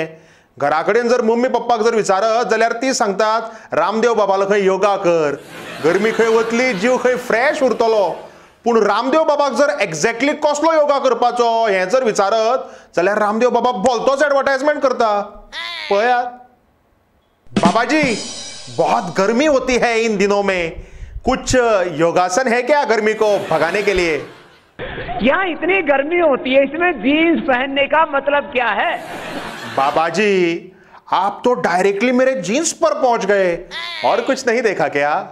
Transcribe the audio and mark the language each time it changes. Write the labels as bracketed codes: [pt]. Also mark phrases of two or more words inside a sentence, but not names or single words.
[kok] घरा कडेन जर मम्मी पप्पाक जर विचारत जाल्यार ती सांगतात रामदेव बाबाला खंय योगा कर, गरमी खंय वतली जीव खंय फ्रेश उरतलो। पूण रामदेव बाबाक जर एक्झॅक्टली कसलो योगा करपाचो हें जर विचारत जाल्यार रामदेव बाबा भलतोच एडवर्टायजमेंट करता। [hi] पळयात बाबाजी बहुत गर्मी होती है इन दिनों में, कुछ योगासन है क्या गर्मी को भगाने के लिए? यहाँ इतनी गर्मी होती है, इसमें जीन्स पहनने का मतलब क्या है? बाबाजी आप तो डायरेक्टली मेरे जीन्स पर पहुंच गए, और कुछ नहीं देखा क्या?